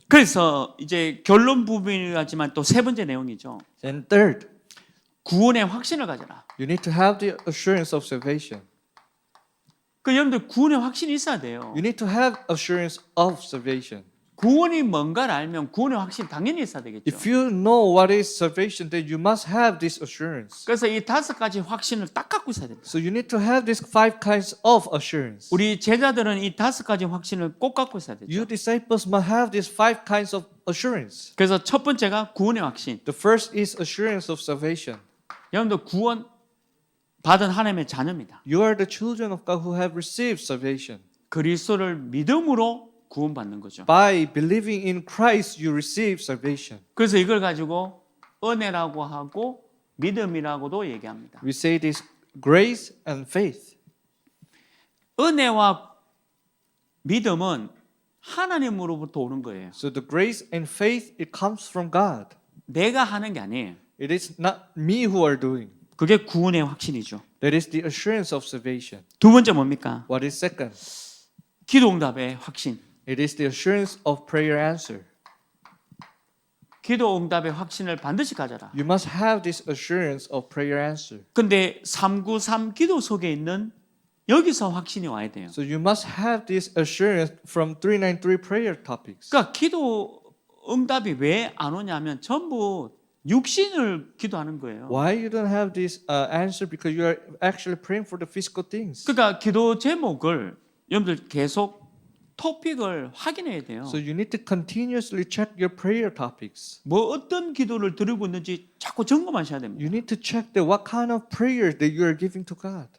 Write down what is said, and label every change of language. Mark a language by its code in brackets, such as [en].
[ko] 그래서 이제 결론 부분이지만 또 세 번째 내용이죠. [en] And third, [ko] 구원의 확신을 가져라. [en] you need to have the assurance of salvation. [ko] 그 여러분들 구원의 확신이 있어야 돼요. [en] You need to have assurance of salvation. [ko] 구원이 뭔가를 알면 구원의 확신 당연히 있어야 되겠죠. [en] If you know what is salvation, then you must have this assurance. [ko] 그래서 이 5가지 확신을 딱 갖고 있어야 됩니다. [en] So you need to have these 5 kinds of assurance. [ko] 우리 제자들은 이 5가지 확신을 꼭 갖고 있어야 되죠. [en] You disciples must have these 5 kinds of assurance. [ko] 그래서 첫 번째가 구원의 확신. [en] The first is assurance of salvation. [ko] 여러분들 구원 받은 하나님의 자녀입니다. [en] You are the children of God who have received salvation. [ko] 그리스도를 믿음으로 구원받는 거죠. [en] By believing in Christ, you receive salvation. [ko] 그래서 이걸 가지고 은혜라고 하고 믿음이라고도 얘기합니다. [en] We say this grace and faith. [ko] 은혜와 믿음은 하나님으로부터 오는 거예요. [en] So the grace and faith, it comes from God. [ko] 내가 하는 게 아니에요. [en] It is not me who are doing. [ko] 그게 구원의 확신이죠. [en] That is the assurance of salvation. [ko] 두 번째 뭡니까? [en] What is second? [ko] 기도 응답의 확신. [en] It is the assurance of prayer answer. [ko] 기도 응답의 확신을 반드시 가져라. [en] You must have this assurance of prayer answer. [ko] 근데 393 기도 속에 있는 여기서 확신이 와야 돼요. [en] So you must have this assurance from 393 prayer topics. [ko] 그러니까 기도 응답이 왜 안 오냐면 전부 육신을 기도하는 거예요. [en] Why you don't have this answer? Because you are actually praying for the physical things. [ko] 그러니까 기도 제목을 여러분들 계속 토픽을 확인해야 돼요. [en] So you need to continuously check your prayer topics. [ko] 뭐 어떤 기도를 드리고 있는지 자꾸 점검하셔야 됩니다. [en] You need to check the what kind of prayer that you are giving to God.